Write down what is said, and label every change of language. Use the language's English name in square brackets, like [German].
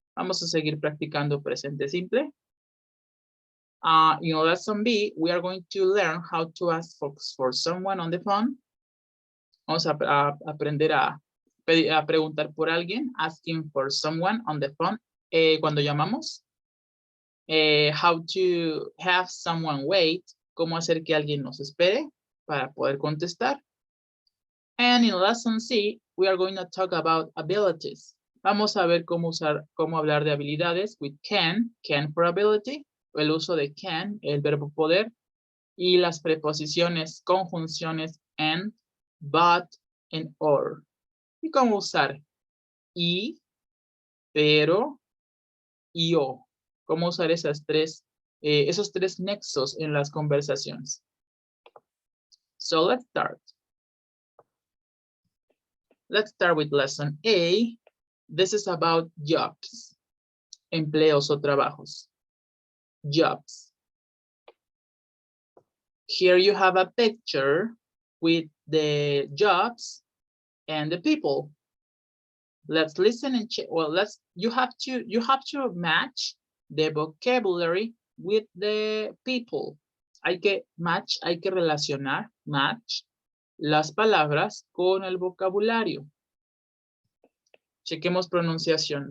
[Spanish] Vamos a seguir practicando presente simple. [English] In lesson B, we are going to learn how to ask for someone on the phone. [Spanish] Vamos a aprender a preguntar por alguien, [English] asking for someone on the phone. [Spanish] Cuando llamamos. [English] How to have someone wait. [Spanish] Cómo hacer que alguien nos espere para poder contestar. [English] And in lesson C, we are going to talk about abilities. [Spanish] Vamos a ver cómo hablar de habilidades [English] with can for ability, [Spanish] el uso de can, el verbo poder, y las preposiciones, conjunciones and, but, and or. Y cómo usar y, pero, y o. Cómo usar esos tres nexos en las conversaciones. [English] So let's start. Let's start with lesson A. This is about jobs. [Spanish] Empleos o trabajos. Jobs. [English] Here you have a picture with the jobs and the people. Let's listen and check. Well, you have to match the vocabulary with the people. [Spanish] Hay que relacionar, match las palabras con el vocabulario. Chequemos pronunciación.